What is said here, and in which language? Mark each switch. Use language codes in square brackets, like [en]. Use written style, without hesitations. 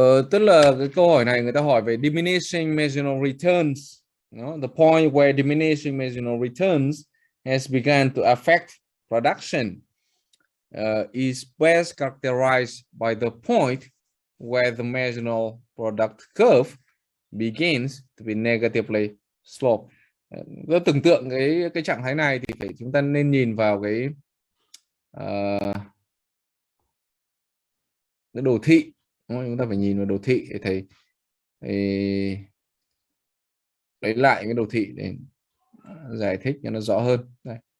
[vi] Tức là cái câu hỏi này người ta hỏi về diminishing marginal returns. [en] The point where diminishing marginal returns has begun to affect production is best characterized by the point where the marginal product curve begins to be negatively slope. [vi] Tôi tưởng tượng cái trạng thái này thì chúng ta nên nhìn vào cái đồ thị. Chúng ta phải nhìn vào đồ thị để thầy lấy lại cái đồ thị để giải thích cho nó rõ hơn. Đây.